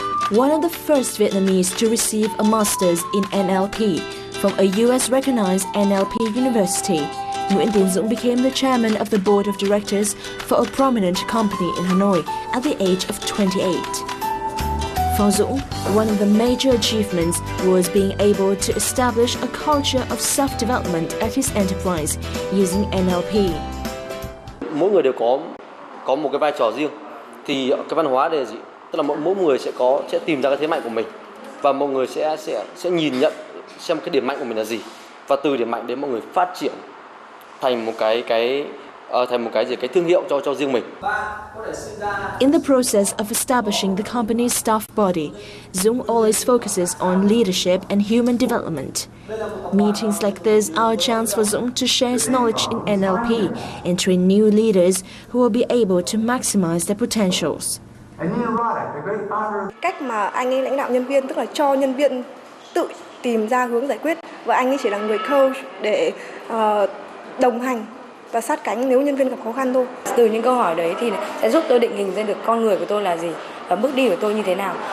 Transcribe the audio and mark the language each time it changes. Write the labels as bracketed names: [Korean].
[English] One of the first Vietnamese to receive a master's in NLP from a US-recognized NLP university, Nguyễn Tiến Dũng became the chairman of the board of directors for a prominent company in Hanoi at the age of 28. For Dũng, one of the major achievements was being able to establish a culture of self-development at his enterprise using NLP. [Vietnamese] Mỗi người đều có một cái vai trò riêng. Thì cái văn hóa là gì? Tức là mỗi người sẽ tìm ra cái thế mạnh của mình, và mọi người sẽ nhìn nhận xem cái điểm mạnh của mình là gì, và từ điểm mạnh đến mọi người phát triển thành một cái thương hiệu cho riêng mình. [English] In the process of establishing the company's staff body, Dũng always focuses on leadership and human development. Meetings like this are a chance for Dũng to share his knowledge in NLP and train new leaders who will be able to maximize their potentials. [Vietnamese] Cách mà anh ấy lãnh đạo nhân viên, tức là cho nhân viên tự tìm ra hướng giải quyết, và anh ấy chỉ là người coach để đồng hành và sát cánh nếu nhân viên gặp khó khăn thôi. Từ những câu hỏi đấy thì sẽ giúp tôi định hình ra được con người của tôi là gì và bước đi của tôi như thế nào.